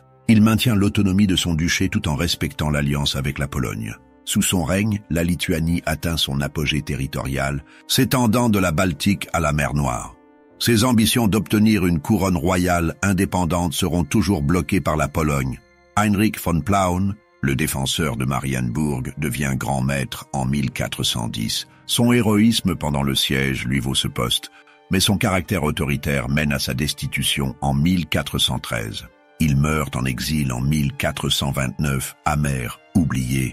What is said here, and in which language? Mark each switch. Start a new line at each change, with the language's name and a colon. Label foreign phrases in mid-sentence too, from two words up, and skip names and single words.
French: Il maintient l'autonomie de son duché tout en respectant l'alliance avec la Pologne. Sous son règne, la Lituanie atteint son apogée territorial, s'étendant de la Baltique à la mer Noire. Ses ambitions d'obtenir une couronne royale indépendante seront toujours bloquées par la Pologne. Heinrich von Plauen, le défenseur de Marienburg, devient grand maître en 1410. Son héroïsme pendant le siège lui vaut ce poste, mais son caractère autoritaire mène à sa destitution en 1413. Il meurt en exil en 1429, amer, oublié.